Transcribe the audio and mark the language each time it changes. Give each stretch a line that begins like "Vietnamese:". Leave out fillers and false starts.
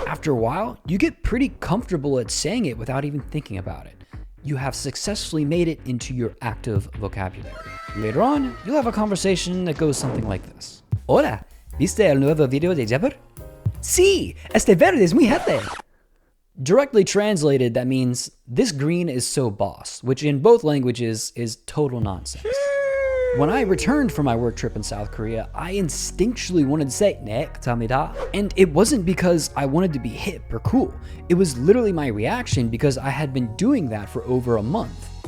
English: After a while, you get pretty comfortable at saying it without even thinking about it. You have successfully made it into your active vocabulary. Later on, you'll have a conversation that goes something like this.
Spanish: Hola, ¿viste el nuevo video de Jepper? Sí, este verde es muy jefe.
English: Directly translated, that means this green is so boss, which in both languages is total nonsense. When I returned from my work trip in South Korea, I instinctually wanted to say,
Korean: "네, 감사합니다."
English: And it wasn't because I wanted to be hip or cool. It was literally my reaction because I had been doing that for over a month.